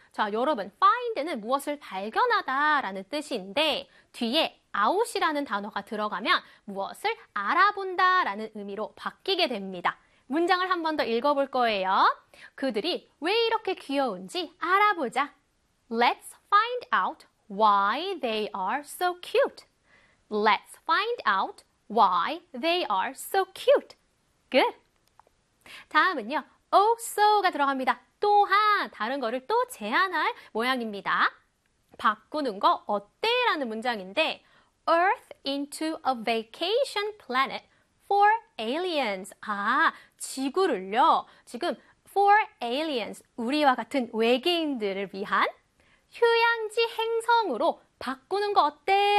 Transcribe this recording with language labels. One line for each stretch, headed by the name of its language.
Korean: 자, 여러분, find는 무엇을 발견하다 라는 뜻인데 뒤에 out이라는 단어가 들어가면 무엇을 알아본다 라는 의미로 바뀌게 됩니다. 문장을 한 번 더 읽어볼 거예요. 그들이 왜 이렇게 귀여운지 알아보자.
English: Let's find out why they are so cute. Let's find out why they are so cute. Good.
Korean: 다음은요. also가 들어갑니다. 또한 다른 거를 또 제안할 모양입니다. 바꾸는 거 어때? 라는 문장인데
English: Earth into a vacation planet for aliens.
Korean: 아, 지구를요. 지금
English: for aliens,
Korean: 우리와 같은 외계인들을 위한 휴양지 행성으로 바꾸는 거 어때?